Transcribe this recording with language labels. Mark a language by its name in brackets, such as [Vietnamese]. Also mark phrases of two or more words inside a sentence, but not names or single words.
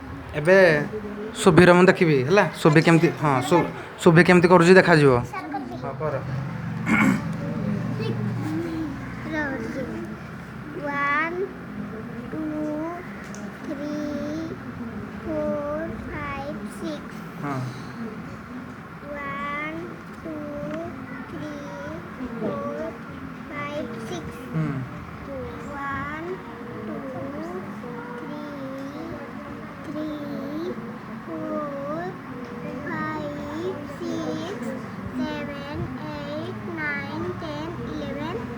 [Odia] ଏବେ ସୁଭିର ମୁଁ ଦେଖିବି ହେଲା ସୁଭି କେମିତି ହଁ ସୁଭି କେମିତି କରୁଛି ଦେଖାଯିବ। ହଁ କର। [English] One, two, three, four, five, six. [Odia] ହଁ [English] 1, 2, 3, 4, 5, 6. [Odia] ହୁଁ [English] 1, 2, 3, 4, 5, 6, 7, 8, 9, 10, 11.